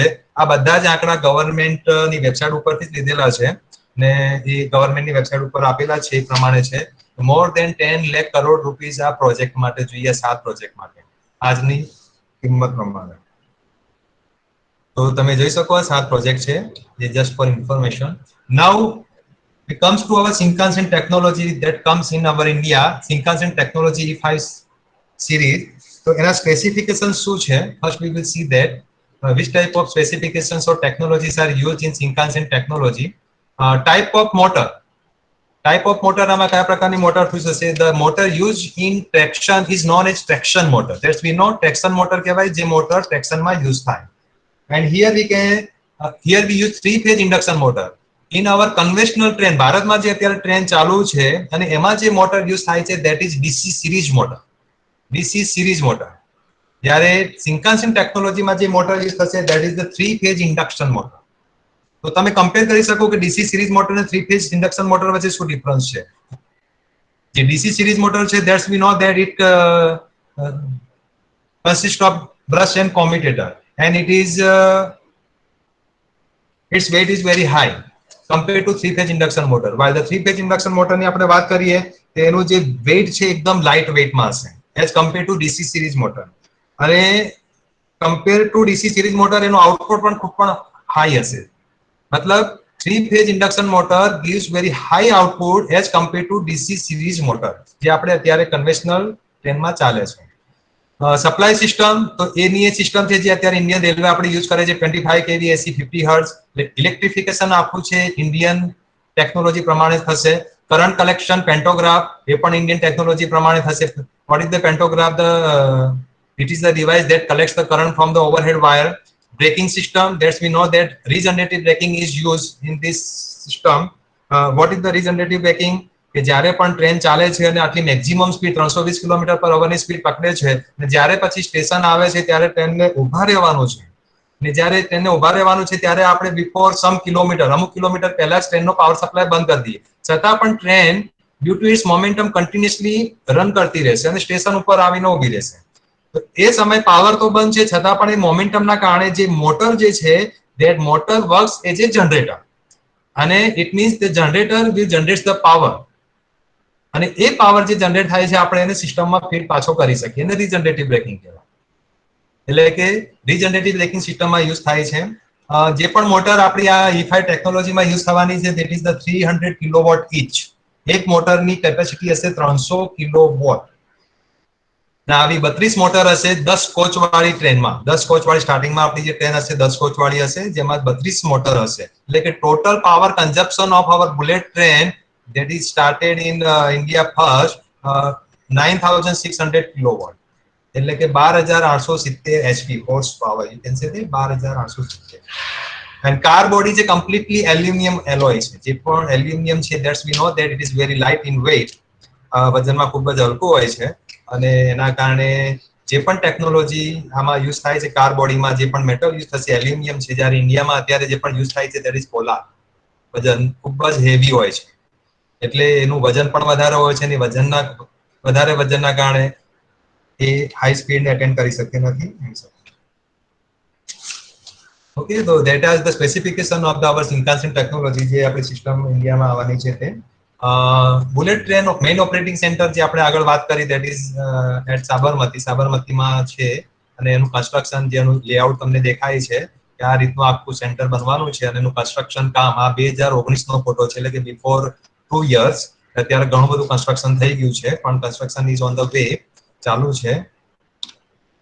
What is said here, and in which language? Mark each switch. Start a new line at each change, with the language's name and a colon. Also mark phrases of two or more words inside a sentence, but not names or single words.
Gujarati: આ બધા જ આંકડા ગવર્મેન્ટની વેબસાઇટ ઉપરથી જ લીધેલા છે ને એ ગવર્મેન્ટની વેબસાઇટ ઉપર આપેલા છે એ પ્રમાણે છે.
English: more than
Gujarati: 10 લાખ કરોડ રૂપીસ આ પ્રોજેક્ટ માટે જોઈએ, 7 પ્રોજેક્ટ માટે આજની કિંમત પ્રમાણે. તો તમે જોઈ શકો આ 7 પ્રોજેક્ટ છે, જે
English: just for information. નાઉ it comes to our Shinkansen technology that comes in our India, Shinkansen technology E5 series.
Gujarati: So એના સ્પેસિફિકેશન શું છે?
English: First we will see that which type of specifications or technologies are used in Shinkansen technology. Type of motor
Gujarati: આમાં કયા પ્રકારની મોટર થઈ જશે?
English: The motor used in traction is known as traction motor. That's we know traction motor
Gujarati: કહેવાય જે મોટર ટ્રેક્શનમાં યુઝ થાય.
English: And here we use 3-phase induction motor. In our conventional train,
Gujarati: ભારતમાં જે અત્યારે ટ્રેન ચાલુ છે અને એમાં જે મોટર યુઝ થાય છે
English: that is DC series motor. DC series motor.
Gujarati: જ્યારે Shinkansen ટેકનોલોજીમાં જે મોટર યુઝ થશે
English: that is the 3-phase induction motor.
Gujarati: તો તમે કમ્પેર કરી શકો કે
English: DC series motor
Gujarati: અને
English: 3-phase induction motor
Gujarati: વચ્ચે શું ડિફરન્સ છે?
English: જે DC series motor છે that's we know that it consists of brush and commutator, and it is its weight is very high compared to 3-phase induction motor. While the 3-phase induction motor
Gujarati: ની આપણે વાત કરીએ તો એનું જે weight છે એકદમ લાઇટ વેઇટમાં હશે
English: as compared to DC series motor.
Gujarati: અને
English: compared to DC series motor
Gujarati: એનું આઉટપુટ પણ ખૂબ પણ હાઈ હશે.
English: મતલબ 3-phase induction motor gives very high output as compared to DC series motor
Gujarati: જે આપણે અત્યારે કન્વેન્શનલ ટ્રેનમાં ચાલે છે. સપ્લાય સિસ્ટમ તો એની એ સિસ્ટમ છે જે અત્યારે ઇન્ડિયન રેલવે આપણે યુઝ કરે છે 25 kV AC 50 હર્ટ્ઝ. ઇલેક્ટ્રિફિકેશન આખું છે ઇન્ડિયન ટેકનોલોજી પ્રમાણે થશે. કરંટ કલેક્શન પેન્ટોગ્રાફ એ પણ ઇન્ડિયન ટેકનોલોજી પ્રમાણે થશે.
English: What is the pantograph? It is the device that collects the current from the overhead wire. Braking system, that's we know that regenerative braking is used in this system. What is the regenerative braking?
Gujarati: કે જ્યારે પણ ટ્રેન ચાલે છે અને આટલી મેક્સિમમ સ્પીડ 320 km/h ની સ્પીડ પકડે છે અને જ્યારે પછી સ્ટેશન આવે છે ત્યારે ટ્રેનને ઊભા રહેવાનું છે. ને જ્યારે ટ્રેનને ઊભા રહેવાનું છે ત્યારે આપણે
English: before some kilometre
Gujarati: અમુક કિલોમીટર પહેલા જ ટ્રેનનો પાવર સપ્લાય બંધ કરી દઈએ, છતાં પણ ટ્રેન
English: due to its momentum continuously run
Gujarati: કરતી રહેશે અને સ્ટેશન ઉપર આવીને ઊભી રહેશે. તો એ સમય પાવર તો બંધ છે છતાં પણ એ મોમેન્ટમના કારણે જે મોટર જે છે
English: that motor works as a generator,
Gujarati: અને
English: it means the generator will generate the power,
Gujarati: અને એ પાવર જે જનરેટ થાય છે આપણે એને સિસ્ટમમાં ફીડ પાછો કરી શકીએ અને રીજનરેટિવ બ્રેકિંગ કહેવાય. એટલે કે રીજનરેટિવ બ્રેકિંગ સિસ્ટમમાં યુઝ થાય છે. જે પણ મોટર આપણી આ E5 ટેકનોલોજીમાં યુઝ થવાની છે
English: that is the
Gujarati: 300 કિલોવોટ each. એક મોટરની કેપેસિટી હશે 300 કિલોવોટ. આવી 32 મોટર હશે 10 કોચ વાળી ટ્રેનમાં. 10 કોચ વાળી સ્ટાર્ટિંગમાં આપણી જે ટ્રેન હશે 10 કોચ વાળી હશે જેમાં 32 મોટર હશે. એટલે કે
English: total power consumption of our bullet train that is started in India first 9600 kilowatt.
Gujarati: એટલે કે
English: 12870 HP horse power, you can say that 12870. and car body જે completely aluminum alloy છે.
Gujarati: જે પણ
English: aluminum છે that's we know that it is very light in weight.
Gujarati: વજનમાં ખૂબ જ હલકું હોય છે અને એના કારણે જે પણ ટેકનોલોજી આમાં યુઝ થાય છે કાર બોડીમાં જે પણ મેટલ યુઝ થશે એલ્યુમિનિયમ છે. જ્યારે ઇન્ડિયામાં અત્યારે જે પણ યુઝ થાય છે
English: that is
Gujarati: પોલાર. વજન ખૂબ જ હેવી હોય છે એટલે એનું વજન પણ વધારે હોય છે અને વધારે વજનના કારણે એ હાઈ સ્પીડને અટેન્ડ કરી શકતી નથી. ઓકે, તો
English: that are the specification of the our Shinkansen technology
Gujarati: જે આપણી સિસ્ટમ ઇન્ડિયામાં આવવાની છે તે. બુલેટ ટ્રેન મેઇન ઓપરેટિંગ સેન્ટર જે આપણે આગળ વાત કરી
English: that is at
Gujarati: સાબરમતીમાં છે અને એનું કન્સ્ટ્રક્શન જેનું લેઆઉટ તમને દેખાય છે કે આ રીતનું આખું સેન્ટર બનવાનું છે અને એનું કન્સ્ટ્રક્શન કામ આ 2019 નો ફોટો છે એટલે કે
English: before 2 years.
Gujarati: અત્યારે ઘણું બધું કન્સ્ટ્રક્શન થઈ ગયું છે પણ
English: construction is on the way,
Gujarati: ચાલુ છે.